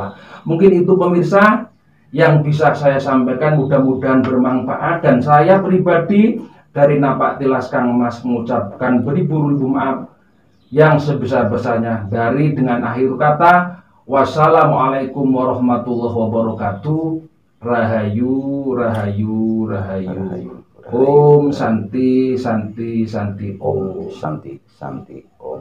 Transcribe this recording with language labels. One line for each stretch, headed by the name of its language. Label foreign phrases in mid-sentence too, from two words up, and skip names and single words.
Indonesian: Mungkin itu pemirsa yang bisa saya sampaikan, mudah-mudahan bermanfaat. Dan saya pribadi dari Napak Tilas Kang Mas mengucapkan beribu-ribu maaf yang sebesar-besarnya. Dari dengan akhir kata,
Arabic: والسلام عليكم ورحمة الله وبركاته.
Javanese: Rahayu, rahayu, rahayu.
Sanskrit: Om Santi, Santi, Santi, Om Santi, Santi.